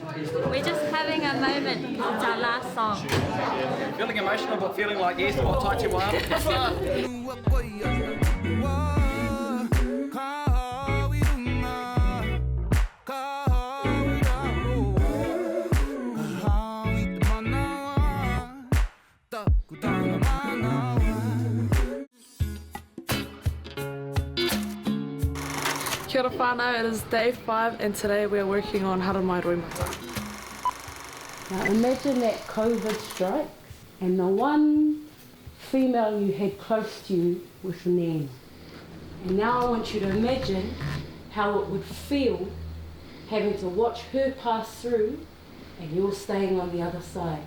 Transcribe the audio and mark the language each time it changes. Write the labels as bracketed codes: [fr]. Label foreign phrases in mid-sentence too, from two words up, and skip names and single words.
[en] We're just having a moment. It's our last song. Feeling emotional but feeling like yes, what touch you are. [mi] Kia ora whānau, [en] it is day 5 and today we are working on Haramai Roimata. Now imagine that COVID strike and the one female you had close to you was your nan. And now I want you to imagine how it would feel having to watch her pass through and you're staying on the other side.